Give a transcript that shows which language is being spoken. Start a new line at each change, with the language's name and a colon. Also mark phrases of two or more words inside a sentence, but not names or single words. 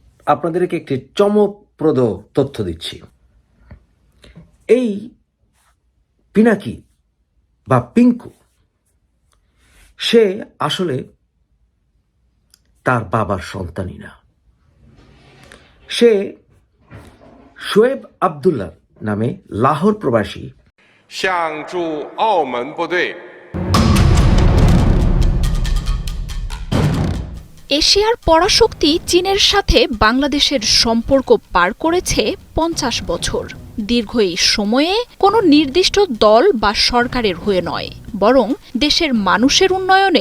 Bangla: আপনাদেরকে একটি চমকপ্রদ তথ্য দিচ্ছি। এই পিনাকি বা পিঙ্কু সে আসলে তার বাবার সন্তানই না। সে শোয়েব আবদুল্লাহ নামে লাহোর প্রবাসী
Chinese: 向驻澳门部队
Bangla: এশিয়ার পরাশক্তি চীনের সাথে বাংলাদেশের সম্পর্ক পার করেছে ৫০ বছর। দীর্ঘ এই সময়ে কোনো নির্দিষ্ট দল বা সরকারের হয়ে নয়, বরং দেশের মানুষের উন্নয়নে।